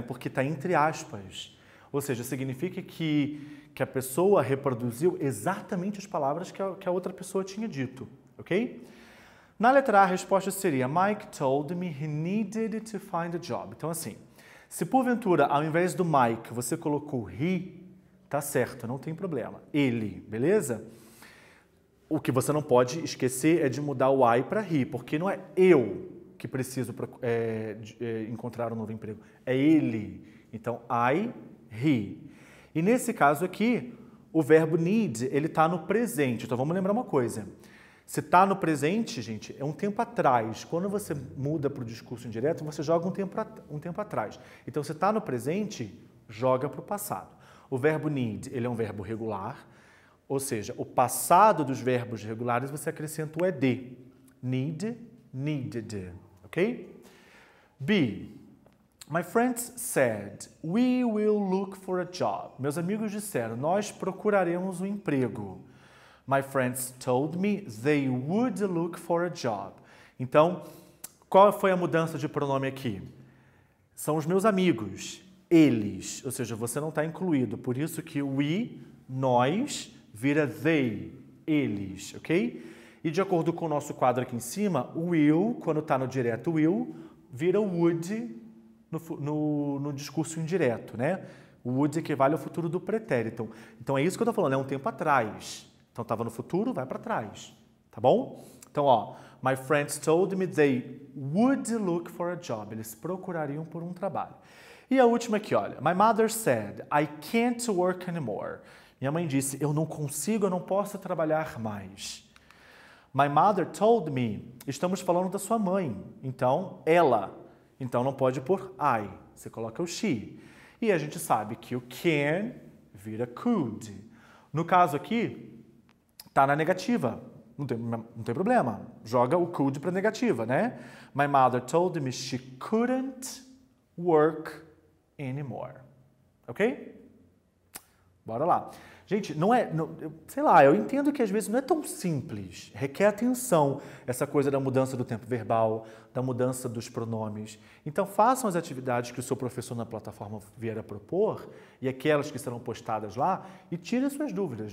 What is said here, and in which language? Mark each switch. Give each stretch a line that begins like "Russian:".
Portuguese: Porque está entre aspas. Ou seja, significa que a pessoa reproduziu exatamente as palavras que a outra pessoa tinha dito, ok? Na letra A, a resposta seria
English: Mike told me he needed to find a job.
Portuguese: Então, assim, se porventura, ao invés do Mike, você colocou he, tá certo, não tem problema. Ele, beleza? O que você não pode esquecer é de mudar o I para he, porque não é eu que preciso encontrar um novo emprego, é ele. Então, I, he. E nesse caso aqui, o verbo need, ele está no presente. Então, vamos lembrar uma coisa. Se está no presente, gente, é um tempo atrás. Quando você muda para o discurso indireto, você joga um tempo atrás. Então, se está no presente, joga para o passado. O verbo need, ele é um verbo regular, ou seja, o passado dos verbos regulares você acrescenta o ed.
English: Need, needed. Ok? B. My friends said, we will look for a job.
Portuguese: Meus amigos disseram, nós procuraremos um emprego.
English: My friends told me they would look for a job.
Portuguese: Então, qual foi a mudança de pronome aqui? São os meus amigos, eles, ou seja, você não está incluído. Por isso que we, nós, vira they, eles, ok? E de acordo com o nosso quadro aqui em cima, will, quando está no direto will, vira would no discurso indireto, né? O would equivale ao futuro do pretérito. Então é isso que eu estou falando, é um tempo atrás. Então estava no futuro, vai para trás, tá bom? Então, ó,
English: my friends told me they would look for a job.
Portuguese: Eles procurariam por um trabalho. E a última aqui, olha.
English: My mother said, I can't work anymore.
Portuguese: Minha mãe disse, eu não consigo, eu não posso trabalhar mais.
English: My mother told me,
Portuguese: estamos falando da sua mãe. Então, ela. Então, não pode pôr I. Você coloca o she. E a gente sabe que o can vira could. No caso aqui, tá na negativa. Não tem problema. Joga o could para negativa, né?
English: My mother told me she couldn't work anymore.
Portuguese: Ok? Bora lá. Gente, sei lá, eu entendo que às vezes não é tão simples. Requer atenção essa coisa da mudança do tempo verbal, da mudança dos pronomes. Então, façam as atividades que o seu professor na plataforma vier a propor e aquelas que serão postadas lá e tirem suas dúvidas.